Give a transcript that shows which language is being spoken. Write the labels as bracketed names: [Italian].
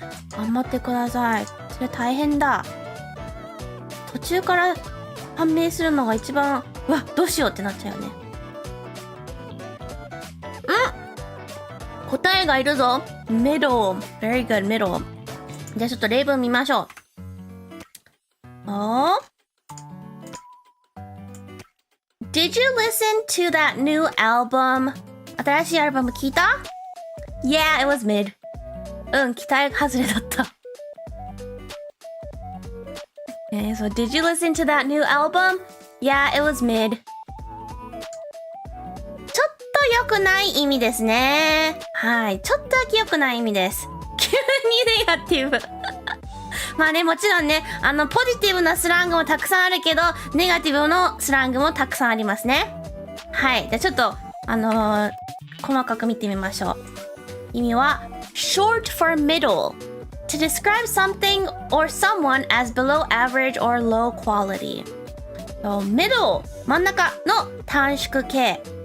[Japanese] 頑張ってください。それ大変だ。途中から判明するのが一番、どうしようってなっちゃうよね。答えがいるぞ。 [English] middle. Very good, middle. [Japanese] じゃあちょっと例文見ましょう。 [English] Did you listen to that new album? [Japanese] 新しいアルバム聞いた？ [English] Yeah, it was mid. [Japanese] 期待外れだった。 [English] So did you listen to that new album? Yeah, it was mid. [Japanese] ちょっと良くない意味ですね。はい。ちょっとだけ良くない意味です。急にネガティブ。まあね、もちろんね、ポジティブなスラングもたくさんあるけど、ネガティブのスラングもたくさんありますね。はい。じゃあちょっと、細かく見てみましょう。意味は、 [English] short for middle. To describe something or someone as below average or low quality. [Japanese] middle 真ん中の短縮形。